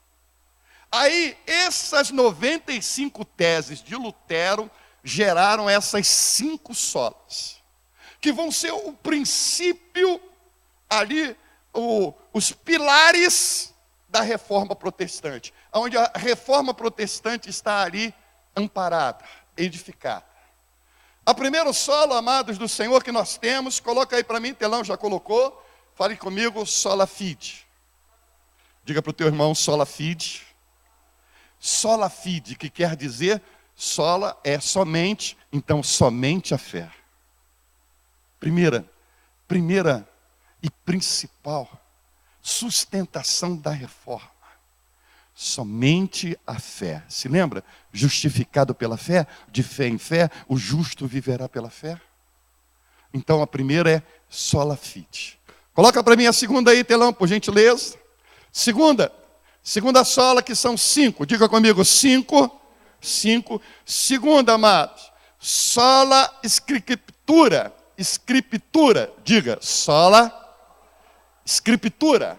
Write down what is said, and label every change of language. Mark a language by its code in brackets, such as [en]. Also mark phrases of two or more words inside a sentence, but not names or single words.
[pt] Aí, essas 95 teses de Lutero geraram essas 5 solas, que vão ser o princípio ali, os pilares da reforma protestante, onde a reforma protestante está ali amparada, edificada. A primeira sola, amados do Senhor, que nós temos, coloca aí para mim, telão já colocou, fale comigo, [la] sola fide. [pt] Diga para o teu irmão, [la] sola fide. Sola fide, [pt] que quer dizer, sola é somente, então somente a fé. Primeira e principal sustentação da reforma. Somente a fé. Se lembra? Justificado pela fé, de fé em fé, o justo viverá pela fé. Então a primeira é [la] sola fide. [pt] Coloca para mim a segunda aí, telão, por gentileza. Segunda sola, que são 5. Diga comigo, 5. Segunda, amados, [la] sola escritura. [pt] Diga, [la] sola escritura.